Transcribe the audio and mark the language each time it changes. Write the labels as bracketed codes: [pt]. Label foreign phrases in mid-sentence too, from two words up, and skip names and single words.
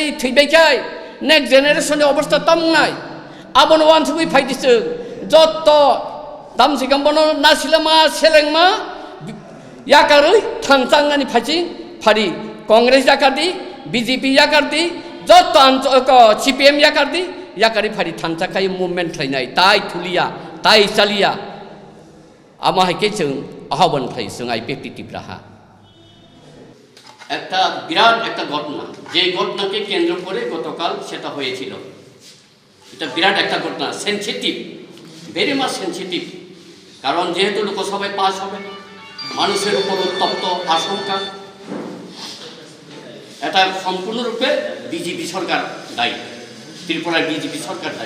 [trp] थैबायखाय [en] next generation [trp] अवस्था तमनाय आबन वान सुबि फाइदिसो जत्त दामसिगामबनो नासिलामा सेलेंमा याकारै थांचांगानि फाइचिं फारि कांग्रेस याकादि बीजेपी याकादि जत्त सीपीएम याकादि याकारि फारि थांचाखाय मुभमेन्ट खालायनाय ताय थुलिया ताय चालिया आमाहायके जों आह्वान खालायो जों आईपीएफ टिप्राहा [bn] একটা বিরাট একটা ঘটনা যে ঘটনাকে কেন্দ্র করে গতকাল সেটা হয়েছিল এটা বিরাট একটা ঘটনা [en] sensitive very much sensitive, [bn] কারণ যেহেতু লোকসভায় পাস হবে, মানুষের উপর উত্তপ্ত আশঙ্কা, এটা সম্পূর্ণরূপে বিজেপি সরকার দায়ী, ত্রিপুরার বিজেপি সরকার দায়ী।